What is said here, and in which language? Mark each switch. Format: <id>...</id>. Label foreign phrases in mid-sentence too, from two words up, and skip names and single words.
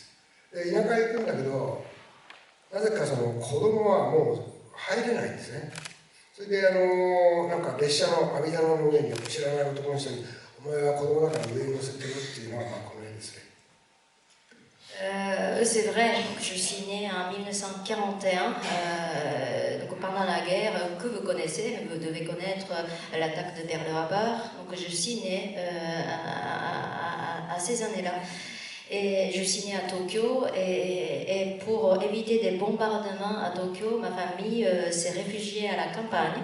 <ja>で、田舎へ行くんだけど、なぜかその子供はもう入れないんですね。それでなんか列車の網棚の上に知らない男の人に「お前は子供だから上に乗せてる」っていうのはこの辺ですね。</ja> <fr>C'est vrai, donc je suis née en 1941, donc pendant la guerre que vous connaissez, vous devez connaître l'attaque de Pearl Harbor. Donc je suis née à ces années-là. Et je suis née à Tokyo et pour éviter des bombardements à Tokyo, ma famille s'est réfugiée à la campagne.</fr>